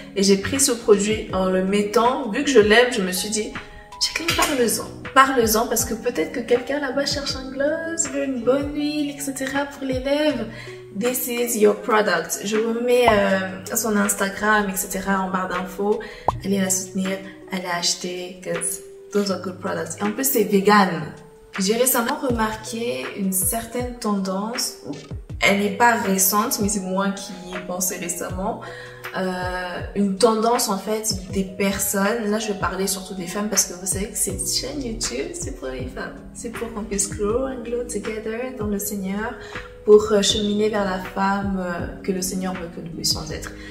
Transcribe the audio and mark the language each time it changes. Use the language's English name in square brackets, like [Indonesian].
[French] Et j'ai pris ce produit en le mettant. Vu que je l'aime, je me suis dit, Jacqueline, parle-en. Parle-en parce que peut-être que quelqu'un là-bas cherche un gloss, veut une bonne huile, etc. pour les lèvres. [English] This is your product. [French] Je vous mets son Instagram, etc. en barre d'infos. Allez la soutenir, allez acheter, [English] because those are good products. [French] Et en plus, c'est vegan. J'ai récemment remarqué une certaine tendance, elle n'est pas récente, mais c'est moi qui y ai pensé récemment, une tendance en fait des personnes, là je vais parler surtout des femmes parce que vous savez que cette chaîne YouTube c'est pour les femmes, c'est pour qu'on puisse [English] grow and glow together [French] dans le Seigneur, pour cheminer vers la femme que le Seigneur veut que nous puissions être.